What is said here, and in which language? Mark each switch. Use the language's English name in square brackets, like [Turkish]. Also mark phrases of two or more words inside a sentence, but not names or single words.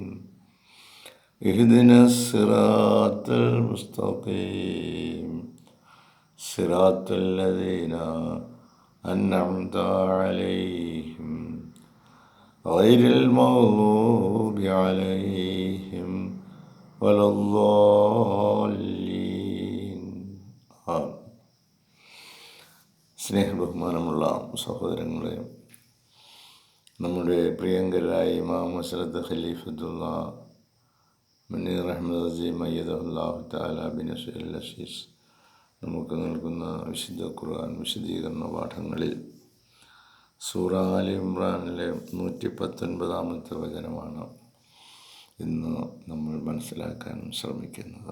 [Arabic] اهدنا الصراط المستقيم صراط الذين أنعمت عليهم غير المغضوب عليهم ولا الضالين. [Malayalam] സ്നേഹബഹുമാനമുള്ള സഹോദരങ്ങളെ, നമ്മുടെ പ്രിയങ്കരായ ഇമാം ഹസ്രത്ത് ഖലീഫത്തുള്ള മുനീർ അഹ്മദ് അസീം [Arabic] أيده الله تعالى بنصره العزيز [Malayalam] നമുക്ക് നൽകുന്ന വിശുദ്ധ ഖുർആൻ വിശദീകരണ പാഠങ്ങളിൽ സൂറ ആല ഇമ്രാനിലെ 119-ാമത്തെ വചനമാണ് ഇന്ന് നമ്മൾ മനസ്സിലാക്കാൻ ശ്രമിക്കുന്നത്.